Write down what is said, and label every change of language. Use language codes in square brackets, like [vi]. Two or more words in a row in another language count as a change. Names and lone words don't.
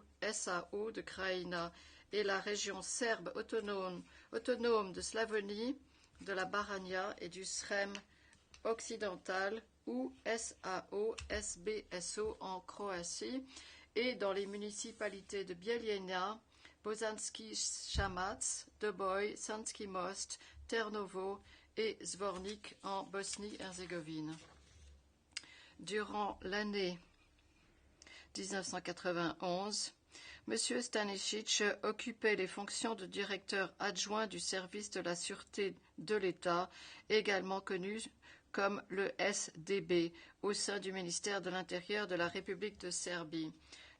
[fr] SAO de Krajina, et la région serbe autonome de Slavonie, de la Baranja et du Srem occidental, ou SAO-SBSO en Croatie, et dans les municipalités de Bijeljina, Bosanski Šamac, Doboj, Sanski Most, Ternovo et Zvornik en Bosnie-Herzégovine. Durant l'année 1991, M. Stanisic occupait les fonctions de directeur adjoint du service de la sûreté de l'État, également connu comme le SDB, au sein du ministère de l'Intérieur de la République de Serbie.